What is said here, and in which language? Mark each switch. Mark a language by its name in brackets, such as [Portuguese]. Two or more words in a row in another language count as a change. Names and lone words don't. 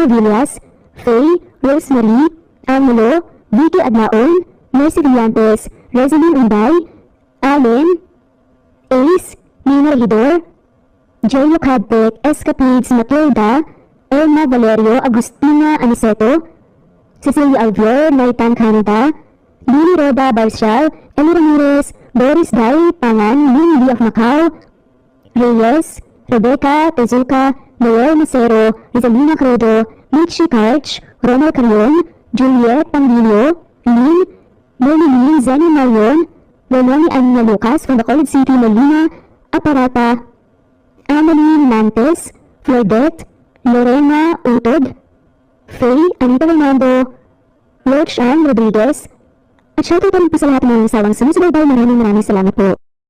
[Filipino] Villas, Faye, Rosemary, Angelo, Vicky Adlaon, Mercy Villantes, Rosaline Unday, Allen, Ace, Nina Regidor, Joyo Cadpec, Escapades Matilda, Elma Valerio, Agustina Aniceto, Cecilia Alvier, Naitan Canada, Lily Roda Barcial, Eli Ramirez, Boris Dai Pangan, Lynn Lee of Macau, Reyes, Rebecca Tezuka, Noel Macero, Rizalina Credo, Michi Karch, Ronald Carion, Juliet Pangilio, Lynn, Merlin Zenny Marion, Lenoni Anya Lucas from the College City, Melina Aparata, Amelie Nantes, Flordet, Lorena Utod, Faye, Anita Fernando, Lord Sean Rodriguez, at shoutout rin po sa lahat ng sawang sumusubaybay. Maraming salamat po.